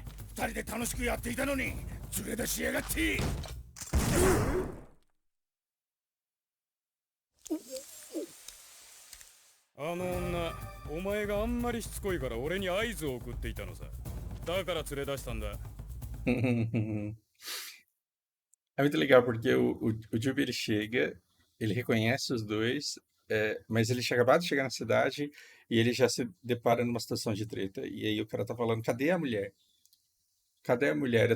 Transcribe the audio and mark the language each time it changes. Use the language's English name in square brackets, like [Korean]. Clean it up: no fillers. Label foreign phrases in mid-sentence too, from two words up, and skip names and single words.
[Japanese] 二人で楽しくやっていたのに連れ出しやがって。あの女、お前があんまりしつこいから俺に合図を送っていたのさ。だから連れ出したんだ。 [Portuguese] É muito legal porque o Jubi ele chega, ele reconhece os dois, mas ele tinha acabado de chegar na cidade e ele já se depara numa situação de treta. E aí o cara tá falando: cadê a mulher? Cadê a mulher?